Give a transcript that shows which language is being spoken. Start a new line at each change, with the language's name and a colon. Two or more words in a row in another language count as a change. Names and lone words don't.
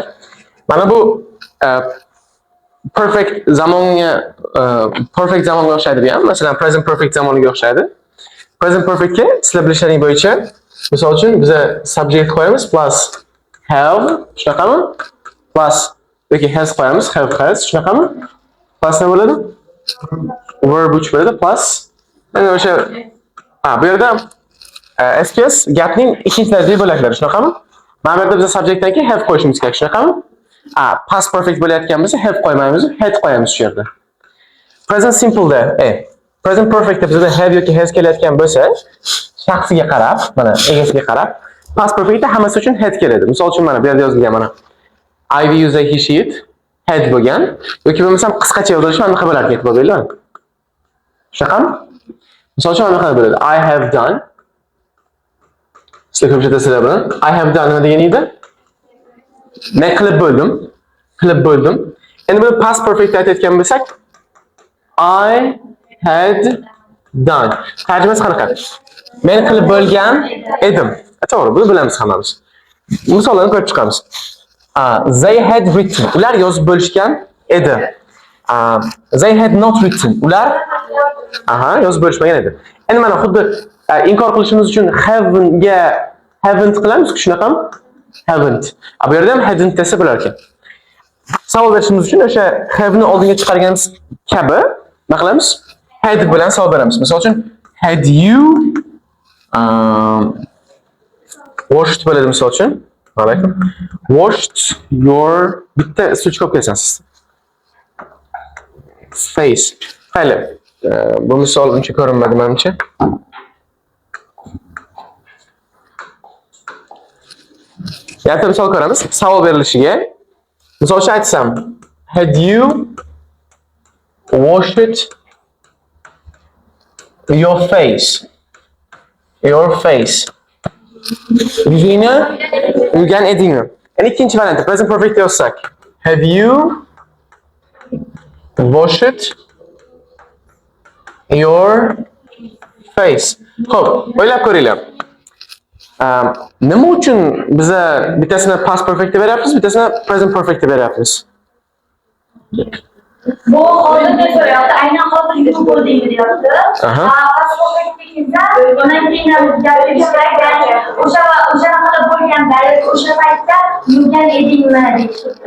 Uzbek: Mana bu perfect zamonga o'xshaydi bu ham. Masalan,
English: present perfect
Uzbek: zamoniga o'xshaydi.
English: Present perfectga
Uzbek: sizlar bilishlaring bo'yicha, misol uchun biz subject qo'yamiz plus have, shunaqami? Plus yoki has qo'yamiz,
English: have has,
Uzbek: shunaqami? Plus nima bo'ladi? Verb uch bo'ladi plus mana o'sha bu yerda SPS gapning ikkinchi darajali bo'laklari, shunaqami? Mana bu yerda biz subjectdan keyin have qo'yishimiz kerak, shunaqami?
English: Past perfect
Uzbek: bo'layotgan bo'lsa have qo'ymaymiz, had qo'yamiz shu yerda.
English: Present simple
Uzbek: da,
English: present perfect
Uzbek: da bizda have yoki has kelayotgan bo'lsa, shaxsiga qarab, mana egasiga qarab,
English: past perfect
Uzbek: da hammasi uchun had keladi. Misol uchun mana bu yerda yozilgan mana
English: I use a he she it had
Uzbek: bo'lgan yoki bo'lmasam qisqacha yozilishi anaqa bo'lardi, e'tibor beringlar. Shaqam? Misol uchun anaqa bo'ladi.
English: I have done.
Uzbek: Sizlar ko'p bilasizlar buni.
English: I have done
Uzbek: nima degani edi? Men qilib bo'ldim. Endi buni
English: past perfect
Uzbek: aytayotgan bo'lsak,
English: I had done.
Uzbek: Tarjimasi qanaqa? Men qilib bo'lgan edim. To'g'ri, buni bilamiz hammamiz. Misollarni ko'rib chiqamiz.
English: They had written.
Uzbek: Ular yozib bo'lishgan edi.
English: They had not written.
Uzbek: Ular yozib bo'lishmagan edi. Endi mana xuddi inkor qilishimiz uchun haven't qilamiz, shunaqami? Haven't. Bu yerda ham hadn't desa bo'lar ekan. Savol berishimiz uchun o'sha have ni oldinga chiqarganimiz kabi nima qilamiz? Had bilan savol beramiz. Misol uchun
English: had you washed
Uzbek: bo'ladi misol uchun. Alaykum.
English: Washed your
Uzbek: bitta suchkop kelsansiz. Face. Mayli. Bu misol uncha ko'rinmadi menimcha. Yana misol ko'ramiz. Savol berilishiga misol uchun aytsam,
English: had you washed your face? Your face.
Uzbek: Yuzingni yuvgan edingmi? Endi ikkinchi variantda
English: present perfect
Uzbek: yozsak,
English: have you washed your face?
Uzbek: Xo'p, o'ylab ko'ringlar. Nima uchun biz bittasini
English: past perfect
Uzbek: deb beryapmiz, bittasini
English: present perfect
Uzbek: deb beryapmiz? Bu hozirda so'rayapti, aynan hozir yuvib bo'ldingmi deyapti.
English: Past perfect
Uzbek: deganda undan keyin gap kelish kerak, o'shanaqa bo'lganda, o'sha paytda yuvgan edingmi deyishdi.